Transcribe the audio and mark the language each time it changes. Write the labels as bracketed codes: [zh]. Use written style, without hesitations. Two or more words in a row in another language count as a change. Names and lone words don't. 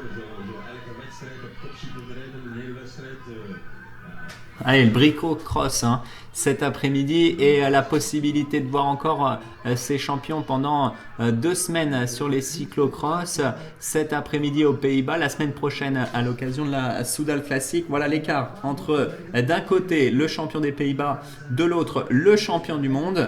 [nl] Zo elke wedstrijd op kop zien te rijden, een hele wedstrijd. [fr] Allez, le Brico Cross cet après-midi et la possibilité de voir encore ces champions pendant 2 semaines sur les cyclocross. Cet après-midi aux Pays-Bas, la semaine prochaine à l'occasion de la Soudal Classic. Voilà l'écart entre d'un côté le champion des Pays-Bas, de l'autre le champion du monde.